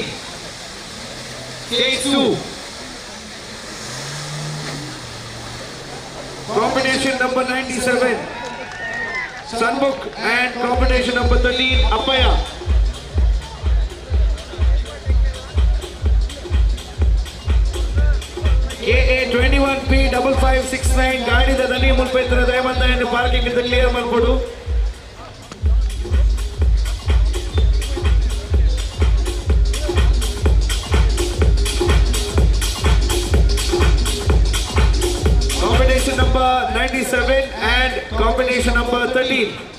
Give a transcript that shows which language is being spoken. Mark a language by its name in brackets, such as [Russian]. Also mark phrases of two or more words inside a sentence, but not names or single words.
[English] Stage 2. Combination number 97. Sunbook and combination number 13. Appaya. [Tulu] AA21P5569 ಗಾಡಿದ ದನಿ ಮುಲ್ಪೈತರ [Kannada] ದಯಮಂದ ಪಾರ್ಕಿಂಗ್ ಇಂದ ಕ್ಲಿಯರ್ ಮಾಡ್ಕೊಡು. [English] Combination number 97 and combination number 13.